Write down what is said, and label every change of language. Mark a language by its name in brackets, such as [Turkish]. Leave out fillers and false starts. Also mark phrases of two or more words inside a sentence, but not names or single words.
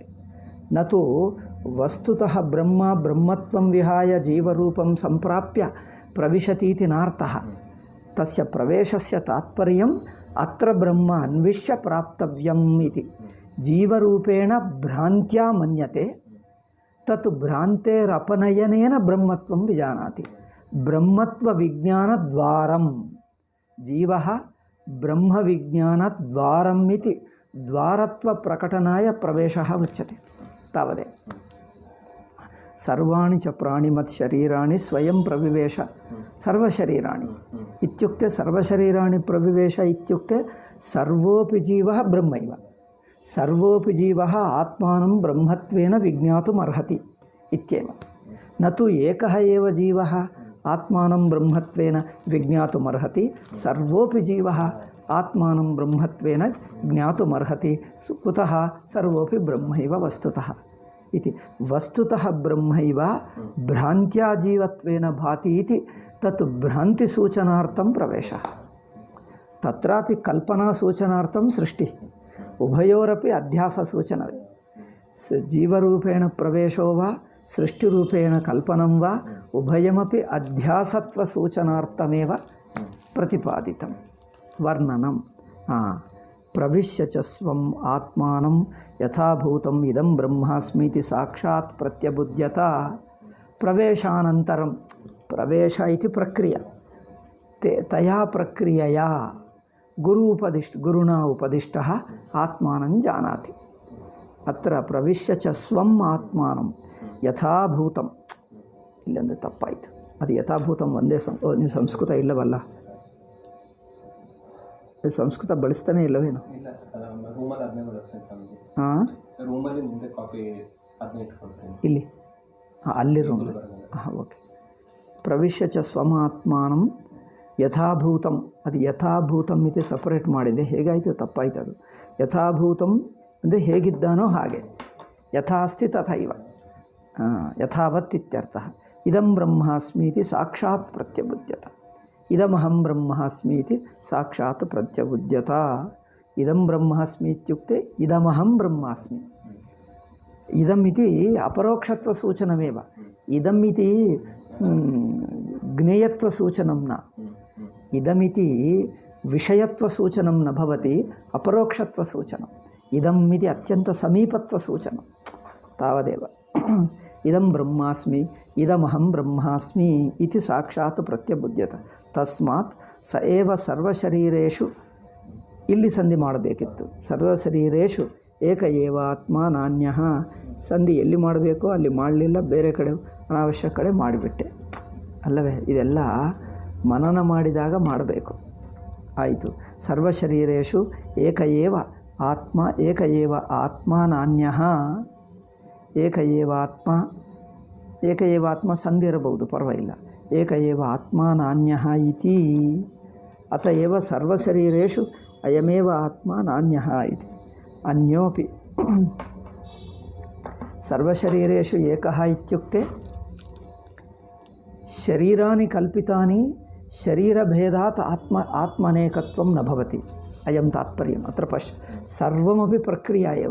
[Sanskrit] ನ ತು ವಸ್ತುತಃ ಬ್ರಹ್ಮ ಬ್ರಹ್ಮತ್ವಂ ವಿಹಾಯ ಜೀವರೂಪಂ ಸಂಪ್ರಾಪ್ಯ ಪ್ರವಿಶತೀತಿ ನಾರ್ಥಃ. ತಸ್ಯ ಪ್ರವೇಶಸ್ಯ ತಾತ್ಪರ್ಯಂ ಅತ್ರ ಬ್ರಹ್ಮ ಅನ್ವಿಷ್ಯ ಪ್ರಾಪ್ತವ್ಯಂ ಇತಿ. ಜೀವರೂಪೇಣ ಭ್ರಾಂತ್ಯಾ ಮನ್ಯತೆ ತತ್ ಭ್ರಾಂತೇರಪನಯನೇನ ಬ್ರಹ್ಮತ್ವಂ ವಿಜಾನಾತಿ. ಬ್ರಹ್ಮತ್ವ ವಿಜ್ಞಾನದ್ವಾರಂ ಜೀವಃ ಬ್ರಹ್ಮವಿಜ್ಞಾನದ್ವಾರಂ ಇತಿ ದ್ವಾರತ್ವ ಪ್ರಕಟನಾಯ ಪ್ರವೇಶಃ ಉಚ್ಯತೆ. ತಾವದೇ ಸರ್ವಾಣಿ ಚ ಪ್ರಾಣಿಮತ್ ಶರೀರಾಣಿ ಸ್ವಯಂ ಪ್ರವಿವೇಶ. ಸರ್ವಶರೀರಾಣಿ ಇತ್ಯುಕ್ತೆ ಸರ್ವಶರೀರಾಣಿ ಪ್ರವಿವೇಶ ಇತ್ಯುಕ್ತೆ ಸರ್ವೋಪಿ ಜೀವಃ ಬ್ರಹ್ಮೈವ. ಸರ್ವೋಪಿ ಜೀವಃ ಆತ್ಮಾನಂ ಬ್ರಹ್ಮತ್ವೇನ ವಿಜ್ಞಾತುಮರ್ಹತಿ ಇತ್ಯೇವ. ನ ತು ಏಕಃ ಏವ ಜೀವಃ ಆತ್ಮಾನಂ ಬ್ರಹ್ಮತ್ವೇನ ವಿಜ್ಞಾತುಮರ್ಹತಿ. ಸರ್ವೋಪಿ ಜೀವಃ ಆತ್ಮಾನಂ ಬ್ರಹ್ಮತ್ವೇನ ಜ್ಞಾತುಮರ್ಹತಿ. ಕುತಃ ಸರ್ವೋಪಿ ಬ್ರಹ್ಮೈವ ವಸ್ತುತಃ ಇತಿ. ವಸ್ತುತಃ ಬ್ರಹ್ಮೈವ ಭ್ರಾಂತ್ಯಾ ಜೀವತ್ವೇನ ಭಾತಿ ಇತಿ ತತ್ ಭ್ರಾಂತಿಸೂಚನಾರ್ಥಂ ಪ್ರವೇಶಃ. ತತ್ರಾಪಿ ಕಲ್ಪನಾಸೂಚನಾರ್ಥಂ ಸೃಷ್ಟಿ. ಉಭಯೋರಪಿ ಅಧ್ಯಾಸಸೂಚನವೇ. ಜೀವರೂಪೇಣ ಪ್ರವೇಶೋ ವಾ ಸೃಷ್ಟಿರೂಪೇಣ ಕಲ್ಪನಂ ವಾ ಉಭಯಮಪಿ ಅಧ್ಯಾಸತ್ವಸೂಚನಾರ್ಥಮೇವ ಪ್ರತಿಪಾದಿತಂ. ವರ್ಣನಂ ಪ್ರವಿಶ್ಯ ಚ ಸ್ವಂ ಆತ್ಮಾನಂ ಯಥಾಭೂತಂ ಇದಂ ಬ್ರಹ್ಮಾಸ್ಮೀತಿ ಸಾಕ್ಷಾತ್ ಪ್ರತ್ಯಬುಧ್ಯತ. ಪ್ರವೇಶಾನಂತರಂ ಪ್ರವೇಶ ಇತಿ ಪ್ರಕ್ರಿಯಾ ತಯಾ ಪ್ರಕ್ರಿಯೆಯ ಗುರುಣಾ ಉಪದಿಷ್ಟಃ ಆತ್ಮಾನಂ ಜಾನಾತಿ. ಅತ್ರ ಪ್ರವಿಶ್ಯ ಚ ಸ್ವಂ ಆತ್ಮಾನಂ ಯಥಾಭೂತಂ. [Kannada] ಇಲ್ಲೊಂದು ತಪ್ಪಾಯಿತು. ಅದು ಯಥಾಭೂತಂ ಒಂದೇ ನೀವು ಸಂಸ್ಕೃತ ಇಲ್ಲವಲ್ಲ? ಸಂಸ್ಕೃತ ಬಳಸ್ತಾನೆ ಇಲ್ಲವೇನು? ಹಾಂ, ಇಲ್ಲಿ ಅಲ್ಲಿ ರೂಮ್. [Sanskrit] ಹಾಂ, ಓಕೆ. ಪ್ರವಿಶ್ಯ ಚ ಸ್ವಮಾತ್ಮಾನಂ ಯಥಾಭೂತಂ. [Kannada] ಅದು [Sanskrit] ಯಥಾಭೂತಂ ಇತಿ [Kannada] ಸಪರೇಟ್ ಮಾಡಿದೆ. ಹೇಗಾಯಿತು? ತಪ್ಪಾಯ್ತು. ಅದು ಯಥಾಭೂತಂ ಅಂದರೆ ಹೇಗಿದ್ದಾನೋ ಹಾಗೆ. [Sanskrit] ಯಥಾಸ್ತಿ ತಥೈವ ಯಥಾವತ್ ಇತ್ಯರ್ಥಃ. ಇದಂ ಬ್ರಹ್ಮಾಸ್ಮಿ ಇತಿ ಸಾಕ್ಷಾತ್ ಪ್ರತ್ಯಬುಧ್ಯತ. ಇದಮಹಂ ಬ್ರಹ್ಮಾಸ್ಮಿ ಇತಿ ಸಾಕ್ಷಾತ್ ಪ್ರತ್ಯಬುಧ್ಯತ. ಇದಂ ಬ್ರಹ್ಮಾಸ್ಮಿ ಇತ್ಯುಕ್ತೆ ಇದಮಹಂ ಬ್ರಹ್ಮಾಸ್ಮಿ. ಇದಂ ಇತಿ ಅಪರೋಕ್ಷತ್ವ ಸೂಚನಮೇವ. ಇದಂ ಇತಿ ಜ್ಞೇಯತ್ವ ಸೂಚನಂ ನ. ಇದಮಿತಿ ವಿಷಯತ್ವ ಸೂಚನಂ ನ ಭವತಿ, ಅಪರೋಕ್ಷತ್ವ ಸೂಚನಂ. ಇದಂ ಇತಿ ಅತ್ಯಂತ ಸಮೀಪತ್ವ ಸೂಚನಂ. ತಾವದೇವ. ಇದಂ ಬ್ರಹ್ಮಾಸ್ಮಿ ಇದಮಹಂ ಬ್ರಹ್ಮಾಸ್ಮಿ ಇತಿ ಸಾಕ್ಷಾತ್ ಪ್ರತ್ಯಬುಧ್ಯತ. ತಸ್ಮಾತ್ ಸ ಏವ ಸರ್ವಶರೀರೇಷು, [Kannada] ಇಲ್ಲಿ ಸಂಧಿ ಮಾಡಬೇಕಿತ್ತು. [Sanskrit] ಸರ್ವಶರೀರೇಷು ಏಕ ಏವ ಆತ್ಮ ನಾನ್ಯಃ. [Kannada] ಸಂಧಿ ಎಲ್ಲಿ ಮಾಡಬೇಕೋ ಅಲ್ಲಿ ಮಾಡಲಿಲ್ಲ, ಬೇರೆ ಕಡೆ ಅನಾವಶ್ಯಕ ಕಡೆ ಮಾಡಿಬಿಟ್ಟೆ ಅಲ್ಲವೇ. ಇದೆಲ್ಲ ಮನನ ಮಾಡಿದಾಗ ಮಾಡಬೇಕು. ಆಯಿತು. [Sanskrit] ಸರ್ವಶರೀರೇಷು ಏಕ ಏವ ಆತ್ಮ, ಏಕ ಏವ ಆತ್ಮ ನಾನ್ಯಃ. ಏಕ ಏವ ಆತ್ಮ, ಏಕ ಏವ ಆತ್ಮ [Kannada] ಸಂಧಿ ಇರಬಹುದು, ಪರವಾಗಿಲ್ಲ. [Sanskrit] ಏಕ ಏವ ಆತ್ಮ ನಾನ್ಯಃ ಇತಿ. ಅತಏವ ಸರ್ವಶರೀರೇಷು ಅಯಮೇವ ಆತ್ಮ ನಾನ್ಯಃ ಇತಿ. ಅನ್ಯೋಪಿ ಸರ್ವಶರೀರೇಷು ಏಕಃ ಇತ್ಯುಕ್ತೆ ಶರೀರಾಣಿ ಕಲ್ಪಿತಾನಿ ಶರೀರಭೇದಾತ್ ಆತ್ಮನೇಕತ್ವಂ ನ ಭವತಿ. ಅಯಂ ತಾತ್ಪರ್ಯಂ. ಅತ್ರ ಪಶ್ಯ. ಸರ್ವಮಪಿ ಪ್ರಕ್ರಿಯಾ ಏವ.